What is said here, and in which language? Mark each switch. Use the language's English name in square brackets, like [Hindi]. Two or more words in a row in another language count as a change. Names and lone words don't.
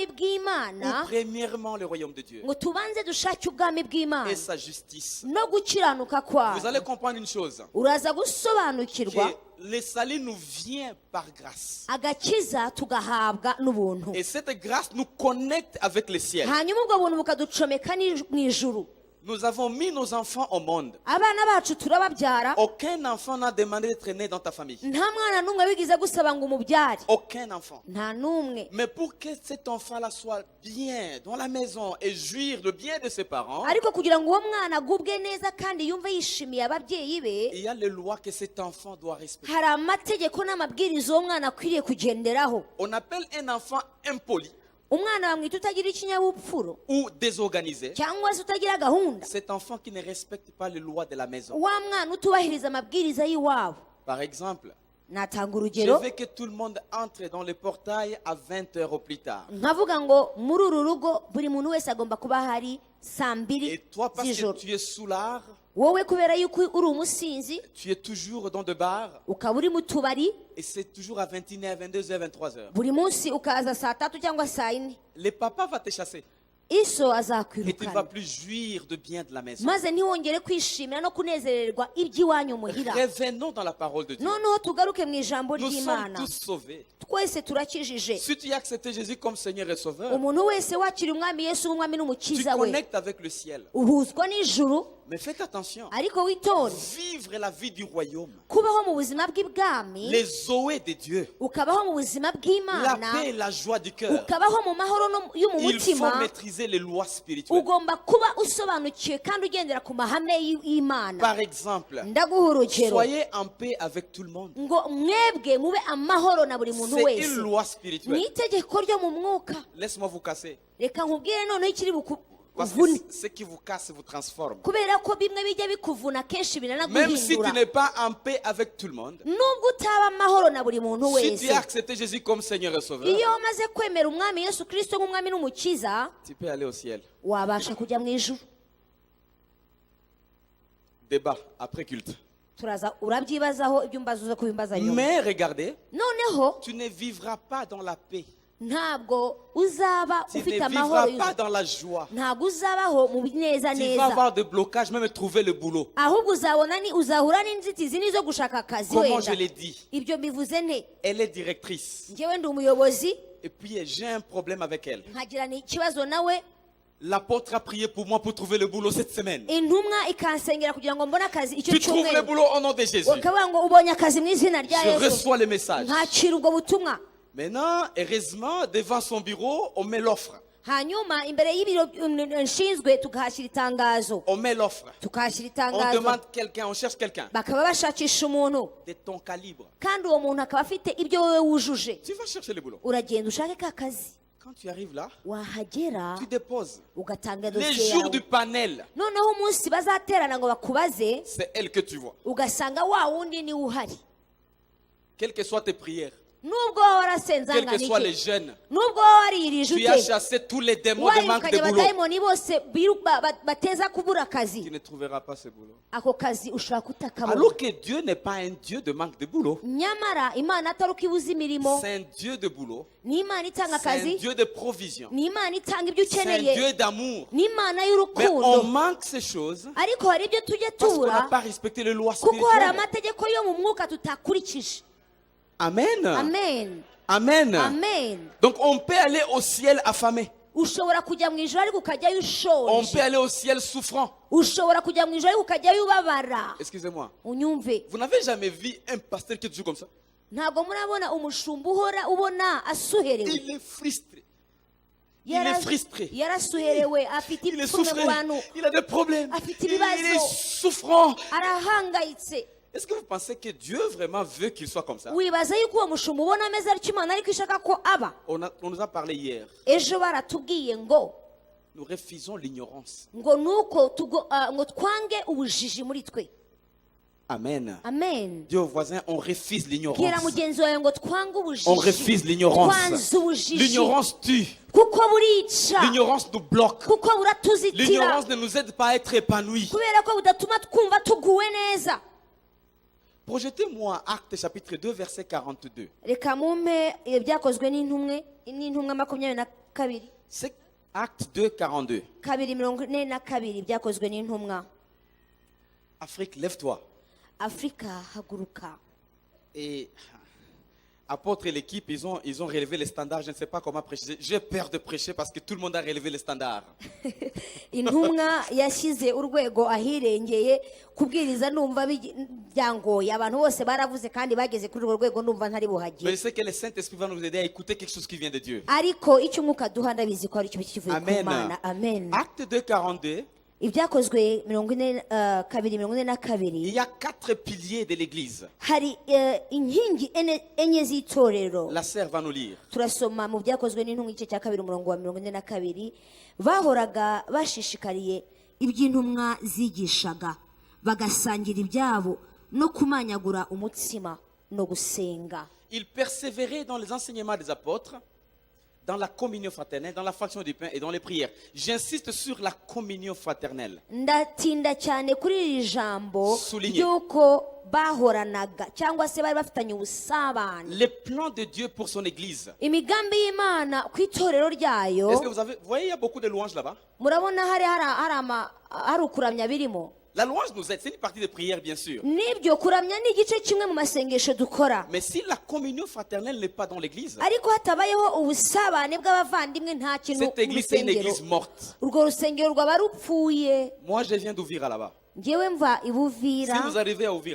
[French] Ou [Kinyarwanda] bw'Imana, [French] premièrement le royaume de Dieu [Kinyarwanda] ngo tubanze dushake ubwami bw'Imana [French] et sa justice. [Kinyarwanda] no gukiranuka [French] Vous [Kinyarwanda] kwayo. [French] allez comprendre une chose, [Kinyarwanda] uraza gusobanukirwa [French] que le salut nous vient par grâce. [Kinyarwanda] agakiza tugahabwa n'ubuntu, [French] Et cette grâce nous connecte avec le ciel. [Kinyarwanda] hanyuma ubwo buntu bukaducomeka mu ijuru. [French] Nous avons mis nos enfants au monde. [Kinyarwanda] abana bacu turababyara, [French] Aucun enfant n'a demandé d'être né dans ta famille. [Kinyarwanda] nta mwana n'umwe wigize gusaba ngo umubyare, [French] Aucun enfant. [Kinyarwanda] nta n'umwe. [French] Mais pour que cet enfant-là soit bien dans la maison et jouir le bien de ses parents, [Kinyarwanda] ariko kugira ngo uwo mwana agubwe neza kandi yumve yishimiye ababyeyi be, [French] il y a les lois que cet enfant doit respecter. [Kinyarwanda] hari amategeko n'amabwiriza uwo mwana akwiriye kugenderaho. [French] On appelle un enfant impoli [Kinyarwanda] umwana bamwita utagira ikinyabupfuro [French] ou désorganisé [Kinyarwanda] cyangwa se utagira gahunda, [French] cet enfant qui ne respecte pas les lois de la maison. [Kinyarwanda] wa mwana utubahiriza amabwiriza y'iwabo. [French] Par exemple, [Kinyarwanda] natanga [French] je [Kinyarwanda] urugero, [French] veux que tout le monde entre dans le portail à 20 heures au plus tard. [Kinyarwanda] nkavuga ngo muri uru rugo buri muntu wese agomba kuba hari saa 2 [French] Et toi, parce que [Kinyarwanda] z'ijoro. [French] tu es sous l'art, [Kinyarwanda] wowe kubera yuko uri umusinzi [French] tu es toujours dans de bars, [Kinyarwanda] ukaba uri mu tubari [French] et c'est toujours à 21h, 22h, 23h. [Kinyarwanda] buri munsi ukaza saa 3 cyangwa saa 4, [French] Le papa va te chasser. [Kinyarwanda] iso [French] Et tu ne vas [Kinyarwanda] azakwirukana, [French] plus jouir de bien de la maison. [Kinyarwanda] maze ntiwongere kwishimira no kunezererwa iby'iwanyu muhira. [French] Revenons dans la parole de Dieu. [Kinyarwanda] noneho tugaruke mu ijambo [French] Nous sommes [Kinyarwanda] ry'Imana. [French] tous sauvés. [Kinyarwanda] twese turakijije. [French] Si tu as accepté Jésus comme Seigneur et Sauveur, [Kinyarwanda] umuntu wese wakira umwami Yesu nk'umwami [French] tu [Kinyarwanda] n'umukiza we [French] connectes avec le ciel. [Kinyarwanda] uhuzwa n'ijuru, [French] Mais faites attention. [Kinyarwanda] ariko witonde [French] Vivre la vie du royaume. [Kinyarwanda] kubaho mu buzima bw'ibwami, [French] Les zoés de Dieu. [Kinyarwanda] ukabaho mu buzima [French] La [Kinyarwanda] bw'Imana, [French] paix et la joie du cœur. [Kinyarwanda] ukabaho mu mahoro yo mu [French] Il faut [Kinyarwanda] mutima. [French] maîtriser les lois spirituelles. [Kinyarwanda] ugomba kuba usobanukiwe kandi ugendera ku mahame y'Imana. [French] Par exemple, [Kinyarwanda] ndaguha urugero, [French] soyez en paix avec tout le monde. [Kinyarwanda] ngo mwebwe mube amahoro na buri muntu [French] C'est [Kinyarwanda] wese. [French] une loi [Kinyarwanda] ni [French] spirituelle. [Kinyarwanda] itegeko ryo mu mwuka. [French] Laisse-moi vous casser. [Kinyarwanda] reka nkubwire noneho ikiri [French] Parce [Kinyarwanda] bukuvune, [French] que ce qui vous casse vous transforme. [Kinyarwanda] kubera ko bimwe bijya bikuvuna kenshi [French] Même si tu [Kinyarwanda] biranaguhindura. [French] n'es pas en paix avec tout le monde, [Kinyarwanda] nubwo utaba amahoro na buri muntu [French] si tu [Kinyarwanda] wese, [French] as accepté Jésus comme Seigneur et Sauveur, [Kinyarwanda] iyo wamaze kwemera umwami Yesu Kristo nk'umwami n'umukiza, [French] tu peux aller au ciel. [Kinyarwanda] wabasha kujya mu ijuru. [French] Débat après culte. [Kinyarwanda] turaza urabyibazaho ibyo umbaza uza kubimbaza nyuma. [French] Mais regardez, [Kinyarwanda] noneho [French] tu ne vivras pas dans la paix. [Kinyarwanda] ntabwo uzaba [French] Tu [Kinyarwanda] ufite [French] ne [Kinyarwanda] amahoro [French] vivras pas [Kinyarwanda] yuzuye. [French] dans la joie. [Kinyarwanda] ntabwo uzabaho mu neza [French] Tu vas [Kinyarwanda] neza, [French] avoir des blocages, même trouver le boulot. [Kinyarwanda] ahubwo uzahura n'inzitizi n'izo gushaka akazi. [French] Comment je [Kinyarwanda] wenda [French] l'ai dit, [Kinyarwanda] ibyo mbivuze nte? [French] elle est directrice. [Kinyarwanda] njyewe ndi umuyobozi, [French] Et puis j'ai un problème avec elle. [Kinyarwanda] nkagirana ikibazo nawe, [French] L'apôtre a prié pour moi pour trouver le boulot cette semaine. [Kinyarwanda] intumwa ikansengera kugira ngo mbone akazi icyo [French] Tu trouves le [Kinyarwanda] cyumweru. [French] boulot au nom de Jésus. [Kinyarwanda] ukavuga ngo ubonye akazi mu izina rya [French] Je [Kinyarwanda] Yesu, [French] reçois le message. [Kinyarwanda] nkakira ubwo butumwa. [French] Maintenant, heureusement, devant son bureau, on met l'offre. [Kinyarwanda] hanyuma imbere y'ibiro nshinzwe tukahashyira itangazo, [French] On met l'offre. [Kinyarwanda] tukahashyira [French] On [Kinyarwanda] itangazo, [French] demande quelqu'un, on cherche quelqu'un [Kinyarwanda] bakaba bashakisha umuntu, [French] de ton calibre. [Kinyarwanda] kandi uwo muntu akaba afite ibyo wowe wujuje. [French] Tu vas chercher le boulot. [Kinyarwanda] uragenda ushake ka kazi. [French] Quand tu arrives là, [Kinyarwanda] wahagera [French] tu déposes. [Kinyarwanda] ugatanga [French] Les [Kinyarwanda] dosiye [French] jours [Kinyarwanda] yawe [French] du panel, [Kinyarwanda] noneho umunsi bazaterana ngo bakubaze [French] c'est elle que tu vois. [Kinyarwanda] ugasanga wa wundi niwe uhari [French] Quelles que soient tes prières, [Kinyarwanda] nubwo waba warasenze [French] quels que [Kinyarwanda] angana [French] soient les [Kinyarwanda] iki [French] jeunes, [Kinyarwanda] nubwo waba waririje [French] tu as [Kinyarwanda] ute [French] chassé tous les démons de manque de [Kinyarwanda] wayirukanye [French] boulot. [Kinyarwanda] abadayimoni bose bateza kubura [French] Tu [Kinyarwanda] akazi [French] ne trouveras pas ce boulot. [Kinyarwanda] ako kazi ushobora kutakabona [French] Alors que Dieu n'est pas un Dieu de manque de boulot. [Kinyarwanda] nyamara imana atari uko ibuza imirimo [French] C'est un Dieu de boulot. [Kinyarwanda] ni imana itanga [French] C'est un [Kinyarwanda] akazi [French] Dieu de provision. [Kinyarwanda] ni imana itanga ibyo [French] C'est un [Kinyarwanda] ukeneye [French] Dieu d'amour. [Kinyarwanda] ni imana [French] Mais on [Kinyarwanda] y'urukundo [French] manque ces choses [Kinyarwanda] ariko hari ibyo tujya [French] parce qu'on n'a [Kinyarwanda] tubura [French] pas respecté les lois [Kinyarwanda] kuko hari [French] spirituelles. [Kinyarwanda] amategeko yo mu mwuka tutakurikije [French] Amen. [Kinyarwanda] amen [French] Amen. [Kinyarwanda] amen [French] Donc on peut aller au ciel affamé. [Kinyarwanda] ushobora kujya mu ijoro ariko ukajyayo [French] On peut [Kinyarwanda] ushonje [French] aller au ciel souffrant. [Kinyarwanda] ushobora kujya mu ijoro ariko ukajyayo ubabara [French] Excusez-moi. [Kinyarwanda] unyumve [French] Vous n'avez jamais vu un pasteur qui est toujours comme ça? [Kinyarwanda] ntabwo murabona umushumba uhora ubona asuherewe [French] Il est frustré. Il est frustré. [Kinyarwanda] yarasuherewe afite [French] Il est [Kinyarwanda] ipfunwe [French] souffré. [Kinyarwanda] mu bantu [French] Il a des problèmes. [Kinyarwanda] Afite [French] Il [Kinyarwanda] ibibazo. [French] est souffrant. [Kinyarwanda] arahangayitse [French] Est-ce que vous pensez que Dieu vraiment veut qu'il soit comme ça? [Kinyarwanda] wibaza yuko uwo mushumba ubona ameze atyo imana ariko ishaka ko aba [French] On nous a parlé hier. [Kinyarwanda] ejo baratubwiye ngo [French] Nous refusons l'ignorance. [Kinyarwanda] ngo nuko ngo twange ubujiji muri twe [French] Amen. [Kinyarwanda] amen [French] Dis au voisin, on refuse [Kinyarwanda] bwira [French] l'ignorance. [Kinyarwanda] mugenzi wawe ngo twange ubujiji [French] On refuse l'ignorance. [Kinyarwanda] twanze ubujiji [French] L'ignorance tue. [Kinyarwanda] kuko burica [French] L'ignorance nous bloque. [Kinyarwanda] kuko buratuzitira [French] L'ignorance ne nous aide pas à être épanouis. [Kinyarwanda] kubera ko budatuma twumva tuguwe neza [French] Projetez-moi Actes chapitre 2 verset 42. [Kinyarwanda] reka mumpe ibyakozwe n'intumwa 22 [French] C'est Actes 2 42. [Kinyarwanda] 2:42 byakozwe n'intumwa [French] Afrique, lève-toi. [Kinyarwanda] afurika haguruka [French] Et apôtre et l'équipe, ils ont relevé les standards. Je ne sais pas comment prêcher. J'ai peur de prêcher parce que tout le monde a relevé les standards. [Kinyarwanda] intumwa yashyize urwego ahirengeye kubwiriza numva byangoye abantu bose baravuze kandi bageze kuri urwo rwego numva ntari [French] Mais je [Kinyarwanda] buhagire [French] sais que le Saint-Esprit va nous aider à écouter quelque chose qui vient de Dieu. [Kinyarwanda] ariko icyo umwuka duha ndabizi ko ari cyo kivuye ku [French] Amen. [Kinyarwanda] mana amen [French] Acte 2 42. [Kinyarwanda] ibyakozwe [French] Il [Kinyarwanda] 42 [French] y a 4 piliers de l'église. [Kinyarwanda] hari inkingi enye z'itorero [French] La sœur va nous lire. [Kinyarwanda] turasoma mu byakozwe n'intumwa igice cya 2 umurongo wa 42 bahoraga bashishikariye iby'intumwa zigishaga bagasangira ibyabo no kumanyagura umutsima no gusenga [French] Il persévérait dans les enseignements des apôtres, dans la communion fraternelle, dans la fraction du pain et dans les prières. J'insiste sur la communion fraternelle. [Kinyarwanda] ndatinda cyane kuri iri jambo [French] Souligné. [Kinyarwanda] ry'uko bahoranaga cyangwa se bari bafitanye ubusabane [French] Les plans de Dieu pour son église. [Kinyarwanda] imigambi y'imana ku itorero ryayo [French] Est-ce que vous voyez, il y a beaucoup de louanges là-bas. [Kinyarwanda] murabona hari ukuramya birimo [French] La louange nous aide, c'est une partie de prière bien sûr. [Kinyarwanda] nibyo kuramya ni igice kimwe mu masengesho dukora [French] Mais si la communion fraternelle n'est pas dans l'église, [Kinyarwanda] ariko hatabayeho ubusabane bw'abavandimwe nta kintu [French] cette [Kinyarwanda] mu [French] église c'est une [Kinyarwanda] rusengero [French] église morte. [Kinyarwanda] urwo rusengero rwaba rupfuye [French] Moi je viens d'Ouvira là-bas. [Kinyarwanda] ngewe mva [French] Si [Kinyarwanda] ibuvira [French] vous arrivez à Ouvira,